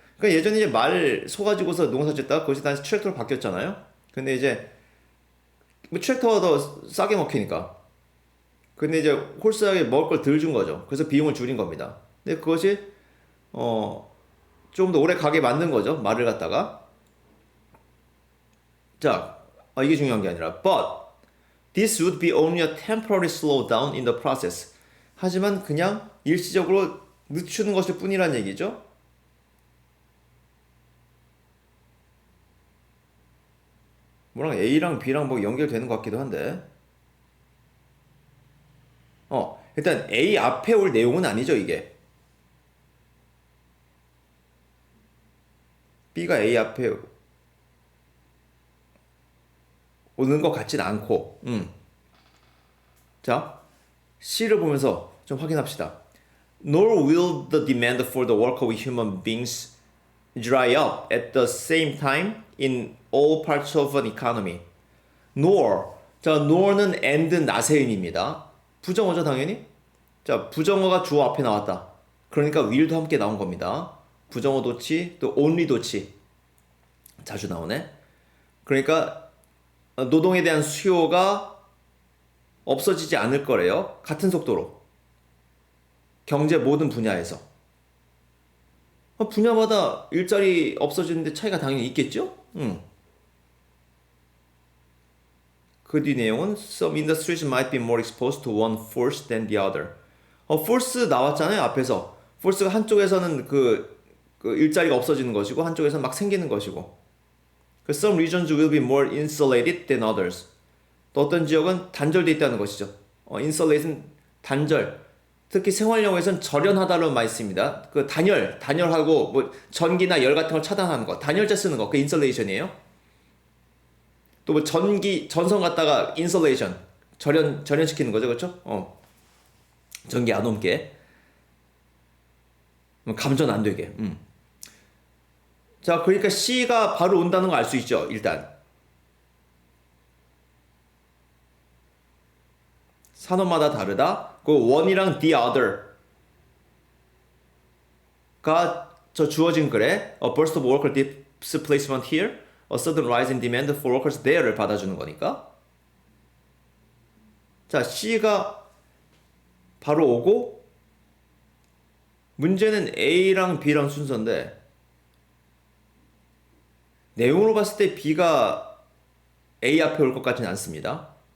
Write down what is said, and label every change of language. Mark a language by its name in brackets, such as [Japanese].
[Korean] 그러니까 예전에 이제 말 소 가지고서 농사 짓다가 그것이 다시 트랙터로 바뀌었잖아요. 근데 이제 뭐 트랙터가 더 싸게 먹히니까. 근데 이제 홀스하게 먹을 걸 덜 준 거죠. 그래서 비용을 줄인 겁니다. 근데 그것이 좀 더 오래 가게 만든 거죠. 말을 갖다가. 자, 이게 중요한 게 아니라 [English] but this would be only a temporary slowdown in the process. [Korean] 하지만 그냥 일시적으로 늦추는 것일 뿐이란 얘기죠. 뭐랑 A랑 B랑 뭐 연결되는 것 같기도 한데. 일단 A 앞에 올 내용은 아니죠, 이게. B가 A 앞에 오는 것 같진 않고. 자, C를 보면서 좀 확인합시다. [English] Nor will the demand for the work of human beings dry up at the same time in all parts of an economy. Nor. [Korean] 자, nor는 and not의 의미입니다. 부정어죠, 당연히. 자, 부정어가 주어 앞에 나왔다. 그러니까 will도 함께 나온 겁니다. 부정어 도치, 또 only 도치. 자주 나오네. 그러니까 노동에 대한 수요가 없어지지 않을 거래요. 같은 속도로. 경제 모든 분야에서. 분야마다 일자리 없어지는데 차이가 당연히 있겠죠? 그 뒤 내용은 [English] Some industries might be more exposed to one force than the other. [Korean] force 나왔잖아요, 앞에서. force가 한쪽에서는 그 일자리가 없어지는 것이고 한쪽에서는 막 생기는 것이고. [English] Some regions will be more insulated than others. [Korean] 또 어떤 지역은 단절돼 있다는 것이죠. insulated는 단절. 특히 생활용어에서는 절연하다로 많이 씁니다. 그 단열하고 뭐 전기나 열 같은 걸 차단하는 거, 단열재 쓰는 거, 그 인슐레이션이에요. 또 뭐 전선 갖다가 인슐레이션, 절연시키는 거죠, 그렇죠? 전기 안 옮게, 감전 안 되게. 자, 그러니까 C가 바로 온다는 거 알 수 있죠, 일단. 산업마다 다르다. [English] 그 one이랑 the other가 [Korean] 저 주어진 글에 [English] a burst of worker displacement here, a sudden rise in demand for workers there를 [Korean] 받아주는 거니까. 자, C가 바로 오고 문제는 A랑 B랑 순서인데 내용으로 봤을 때 B가 A 앞에 올 것 같지는 않습니다.